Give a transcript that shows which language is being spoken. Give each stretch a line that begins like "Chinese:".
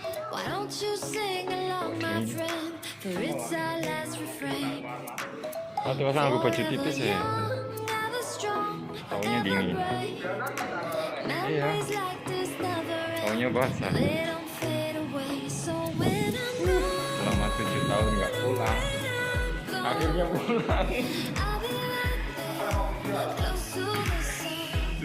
English: Why don't you sing along, my friend? For it's our last refrain.
Indonesian: Nanti pasang aku baju tipis ya.
English: Never strong,
Indonesian: Taunya dingin. Iya.
English: memories like this never end.
Indonesian: Taunya basah.
English: They don't fade away. So when I'm gone,
Indonesian: Selama 7 tahun nggak pulang, akhirnya pulang.
English: I'll be right there, close to the sun.